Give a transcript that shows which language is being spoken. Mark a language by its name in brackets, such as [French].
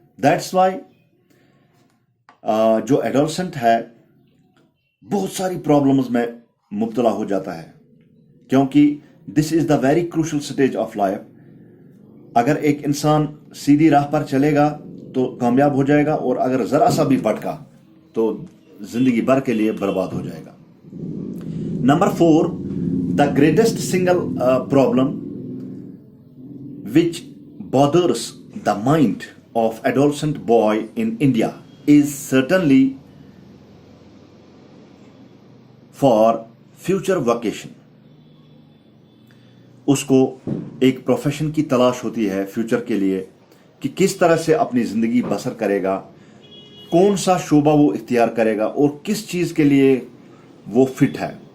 [English] that's why [Urdu] جو adolescent ہے بہت ساری پرابلمز میں مبتلا ہو جاتا ہے، کیونکہ [English] This is the very crucial stage of life. [Urdu] اگر ایک انسان سیدھی راہ پر چلے گا تو کامیاب ہو جائے گا، اور اگر ذرا سا بھی بھٹکا تو زندگی بھر کے لیے برباد ہو جائے گا. [English] Number 4، the greatest single problem which bothers the mind of adolescent boy in India is certainly for future vocation. [Urdu] اس کو ایک پروفیشن کی تلاش ہوتی ہے فیوچر کے لیے کہ کس طرح سے اپنی زندگی بسر کرے گا، کون سا شعبہ وہ اختیار کرے گا اور کس چیز کے لیے وہ فٹ ہے.